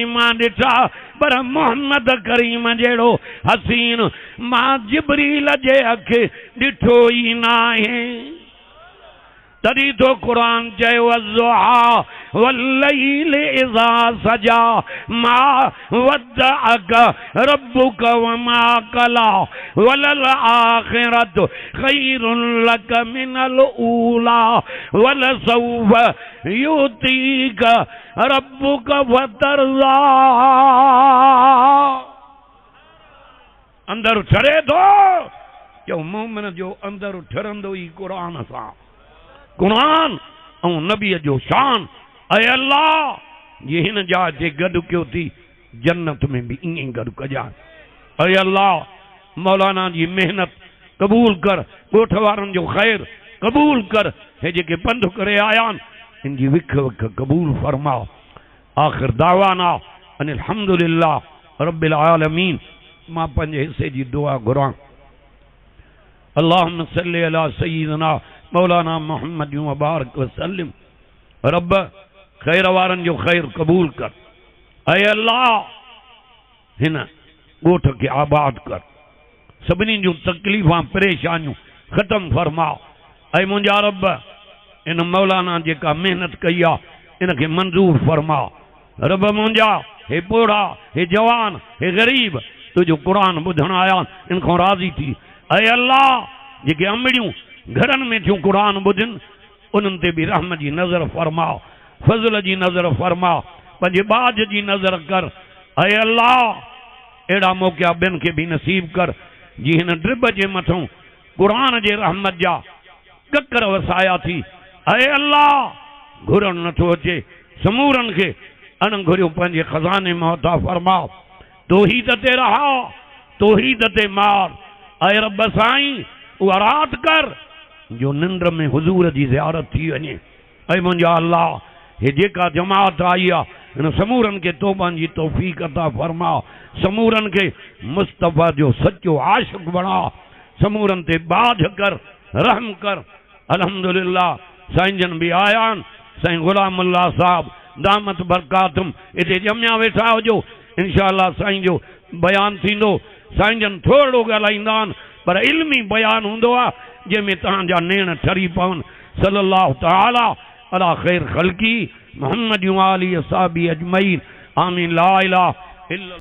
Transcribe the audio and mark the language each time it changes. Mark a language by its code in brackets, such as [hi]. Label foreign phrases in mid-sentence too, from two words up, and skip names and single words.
[sd] मां ॾिठा पर मोहम्मद करीम जहिड़ो हसीन मां जिब्रील जे अखि ॾिठो ई न आहे तरी तो कुरान चयो [ar] الضحى والليل إذا سجى ما ودعك ربك وما قلى وللآخرة خير لك من الأولى ولسوف يعطيك ربك فترضى [sd] अंदर ठरे थो जो मोमिन जो अंदर ठरंदो ई कुरान सां कुरान और नबी जो शान अय अल्लाह ये हिन जा जे गॾु कयो थी जन्नत में भी ईअं गॾु कजां अय अल्लाह मौलाना जी मेहनत कबूल कर ॻोठ वारनि जो ख़ैर कबूल कर हे जेके पंध करे आयान इन जी विख विख कबूल फरमा। [ar] آخر دعوانا أن الحمد لله رب العالمين. [sd] मां पंजे हिस्से जी दुआ घुरां। [ar] اللهم صل على سيدنا مولانا محمد وبارك وسلم. [sd] रब खैर वारन जो खैर कबूल कर। ऐ अल्लाह हिन गोठ के आबाद कर। सभिनी जूं तकलीफ़ां परेशानियूं ख़त्म फरमा। ऐ मुंहिंजा रब इन मौलाना जेका मेहनत कई आहे इनके मंजूर फरमा। रब मुंहिंजा हे पोड़ा हे जवान हे गरीब तुझो कुरान ॿुधण आया इन खां राज़ी थी। ऐ अल्लाह जेके अमड़ियूं घरनि में थियूं कुरान ॿुधनि उन्हनि ते बि रहमत जी नज़र फरमा, फज़ल जी नज़र फरमा, पंहिंजे बाज जी नज़र कर। ऐ अल्लाह अहिड़ा मौक़ा ॿियनि खे बि नसीब कर जी हिन ड्रिब जे मथां कुरान जे रहमत जा ककर वसाया थी। ऐ अल्लाह घुरण नथो अचे समूरनि खे अण घुरियो पंहिंजे खज़ाने में अता फरमा। तौहीद ते रहा तौहीद ते मार। ऐ रब साईं उहा रात कर जो निंड में हुजूर जी ज़ियारत थी वञे। ऐ मुंहिंजा अल्लाह हे जेका जमात आई आहे इन समूरनि खे तौबनि जी तौफ़ीक़ अता फरमा। समूरनि खे मुस्तफ़ा जो सचो आशिक़ बणा। समूरनि ते बाझ कर रहम कर। अल्हम्दुलिल्लाह साईं जन बि आया आहिनि। साईं ग़ुलामुल्लाह साहब [ar] دامت بركاتهم [sd] हिते ॼमिया वेठा हुजो। इंशाअल्लाह साईं जो बयान थींदो। साईं जन थोरो ॻाल्हाईंदा आहिनि पर इल्मी बयान हूंदो आहे जंहिंमें तव्हांजा नेण ठरी पवनि। [ar] صلى الله تعالى على خير خلقه محمد وآله وأصحابه أجمعين. آمين. لا إله إلا الله.